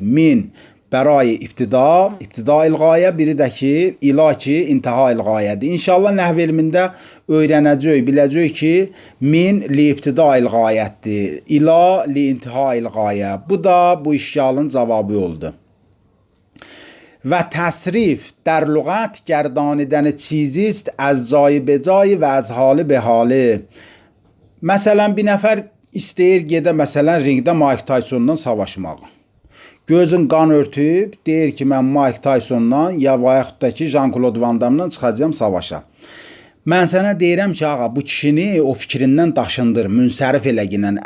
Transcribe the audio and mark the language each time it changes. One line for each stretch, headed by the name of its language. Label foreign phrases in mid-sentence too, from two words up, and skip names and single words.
Azerbaijani: Min bərai ibtida, ibtida-il qayə, biri də ki, ila ki, intiha-il qayədir. İnşallah nəhv elmində öyrənəcək, biləcək ki,
Arabic: من لابتداء الغاية، إلى لانتهاء الغاية.
Azerbaijani: Bu da bu işgalın cavabı oldu.
Persian: و تصریف در لغت گردانیدن چیزی است از جای به جای و از حال به حاله.
Azerbaijani: Məsələn, bir nəfər istəyir gedə məsələn ringdə Mike Tyson'dan savaşmaq. Gözün qan örtüb, deyir ki, mən Mike Tyson'dan ya və yaxud da ki, Jean-Claude Van Damme'dan çıxacağam savaşa. Mən sənə deyirəm ki, ağa, bu kişini o fikrindən daşındır, münsərif eləginən.